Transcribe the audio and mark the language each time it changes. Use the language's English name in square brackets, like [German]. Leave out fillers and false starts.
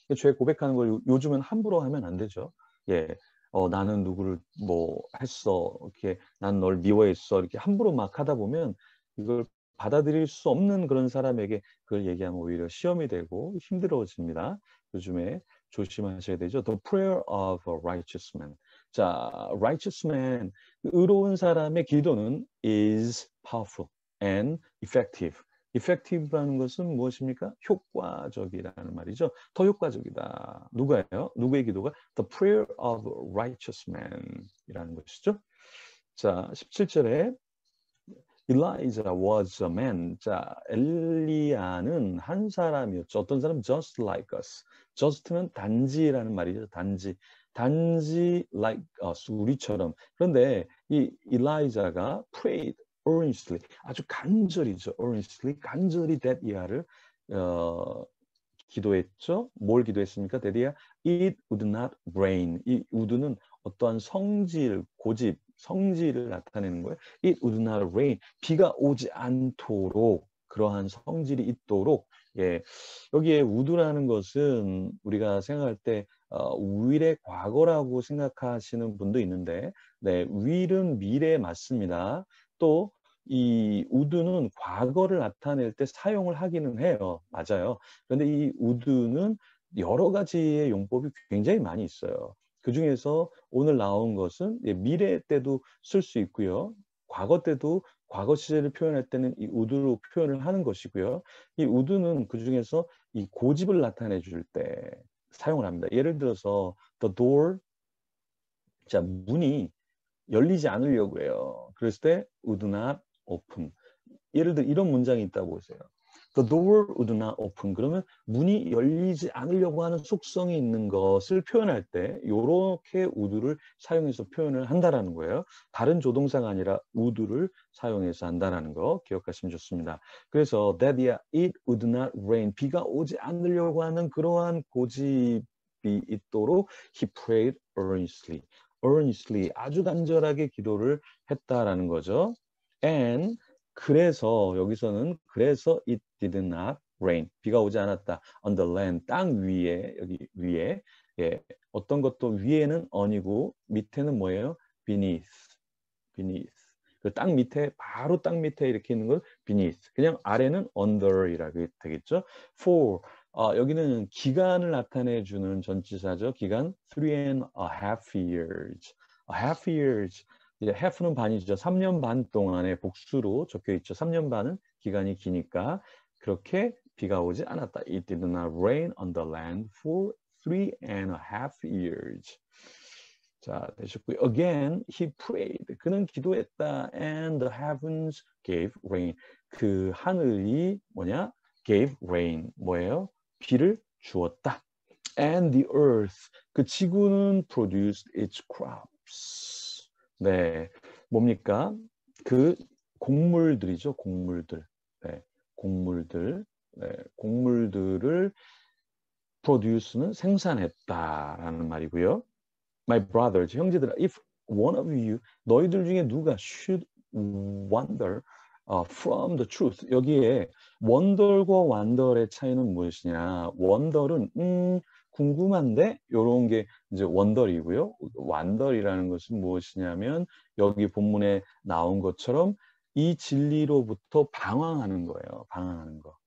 [Korean] 죄 고백하는 걸 요즘은 함부로 하면 안 되죠. 예. 나는 누구를 뭐 했어. 이렇게 난 널 미워했어. 이렇게 함부로 막 하다 보면 이걸 받아들일 수 없는 그런 사람에게 그걸 얘기하면 오히려 시험이 되고 힘들어집니다. 요즘에 조심하셔야 되죠. [English] The prayer of a righteous man. 자, righteous man, [Korean] 의로운 사람의 기도는 [English] is powerful and effective. [Korean] effective라는 것은 무엇입니까? 효과적이라는 말이죠. 더 효과적이다. 누가요? 누구의 기도가? [English] The prayer of a righteous man [Korean] 이라는 것이죠. [English] 자, 17절에 Elijah was a man. [Korean] 자, 엘리야는 한 사람이었죠. 어떤 사람? [English] Just like us. [Korean] Just는 단지라는 말이죠. 단지 like us. 우리처럼. 그런데 이 Elijah가 [English] prayed earnestly. [Korean] 아주 간절히죠. earnestly. 간절히 that year를 기도했죠. 뭘 기도했습니까? [English] that year it would not rain. [Korean] 이 would는 어떠한 성질, 고집, 성질을 나타내는 거예요. [English] It would not rain. [Korean] 비가 오지 않도록 그러한 성질이 있도록. 예, 여기에 would라는 것은 우리가 생각할 때 will의 과거라고 생각하시는 분도 있는데, 네, will은 미래에 맞습니다. 또 이 would는 과거를 나타낼 때 사용을 하기는 해요. 맞아요. 그런데 이 would는 여러 가지의 용법이 굉장히 많이 있어요. 그 중에서 오늘 나온 것은 미래 때도 쓸 수 있고요. 과거 때도 과거 시제를 표현할 때는 이 would로 표현을 하는 것이고요. 이 would는 그 중에서 이 고집을 나타내 줄 때 사용을 합니다. 예를 들어서 the door, 자, 문이 열리지 않으려고 해요. 그랬을 때 [English] would not open. [Korean] 예를 들어 이런 문장이 있다고 보세요. [English] The door would not open. [Korean] 그러면 문이 열리지 않으려고 하는 속성이 있는 것을 표현할 때 이렇게 would를 사용해서 표현을 한다라는 거예요. 다른 조동사가 아니라 would를 사용해서 한다라는 거 기억하시면 좋습니다. [English] 그래서 that year it would not rain. [Korean] 비가 오지 않으려고 하는 그러한 고집이 있도록 [English] he prayed earnestly. [Korean] earnestly 아주 간절하게 기도를 했다라는 거죠. And 그래서 여기서는 그래서 [English] it did not rain. [Korean] 비가 오지 않았다. on the land 땅 위에 여기 위에 예, 어떤 것도 위에는 on이고 밑에는 뭐예요? beneath. beneath. 그 땅 밑에 바로 땅 밑에 이렇게 있는 걸 beneath. 그냥 아래는 under이라고 되겠죠. for 여기는 기간을 나타내 주는 전치사죠. 기간 3.5 years. half years. 이제 half는 반이죠. 3년 반 동안의 복수로 적혀 있죠. 3년 반은 기간이 기니까 그렇게 비가 오지 않았다. [English] It did not rain on the land for 3.5 years. [Korean] 자, 되셨고요. [English] Again, he prayed. [Korean] 그는 기도했다. [English] And the heavens gave rain. [Korean] 그 하늘이 뭐냐? Gave rain. 뭐예요? 비를 주었다. [English] And the earth. [Korean] 그 지구는 [English] produced its crops. [Korean] 네, 뭡니까? 그 곡물들이죠. 곡물들. 네, 곡물들. 네, 곡물들을 produce는 생산했다라는 말이고요. [English] My brothers, [Korean] 형제들아, [English] if one of you, [Korean] 너희들 중에 누가 [English] should wander from the truth. [Korean] 여기에 wonder과 wander의 차이는 무엇이냐? wonder은 궁금한데 이런 게 이제 wonder이고요. wander이라는 것은 무엇이냐면 여기 본문에 나온 것처럼 이 진리로부터 방황하는 거예요. 방황하는 거.